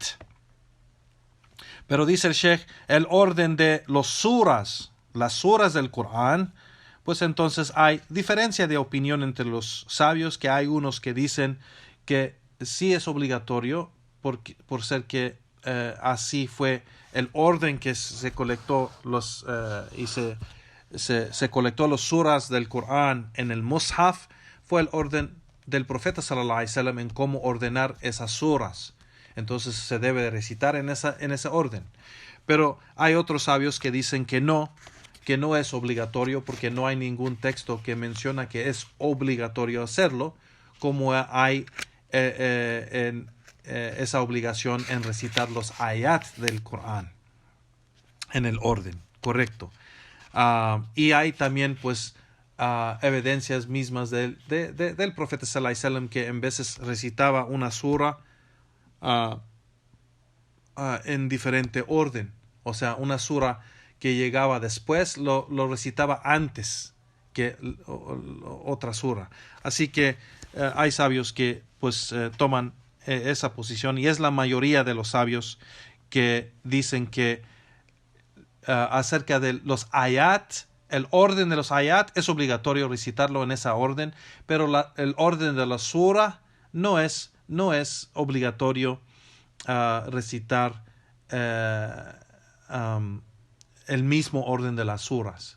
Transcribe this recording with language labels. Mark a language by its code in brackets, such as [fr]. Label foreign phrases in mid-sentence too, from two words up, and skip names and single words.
[es] Pero dice el Sheikh, el orden de las suras del Corán, pues entonces hay diferencia de opinión entre los sabios, que hay unos que dicen que sí es obligatorio por ser que así fue el orden que se colectó se colectó los suras del Corán en el Mus'haf, fue el orden del profeta [ar] صلى الله عليه وسلم [es] en cómo ordenar esas suras. Entonces se debe de recitar en ese orden. Pero hay otros sabios que dicen que no es obligatorio, porque no hay ningún texto que menciona que es obligatorio hacerlo, como hay esa obligación en recitar los ayat del Corán en el orden correcto. Y hay también pues evidencias mismas del profeta [ar] صلى الله عليه وسلم, [es] que en veces recitaba una sura en diferente orden. O sea, una sura que llegaba después lo recitaba antes que otra sura. Así que hay sabios que pues toman esa posición, y es la mayoría de los sabios que dicen que acerca de los ayat, el orden de los ayat es obligatorio recitarlo en esa orden, pero el orden de la sura no es obligatorio recitar el mismo orden de las suras.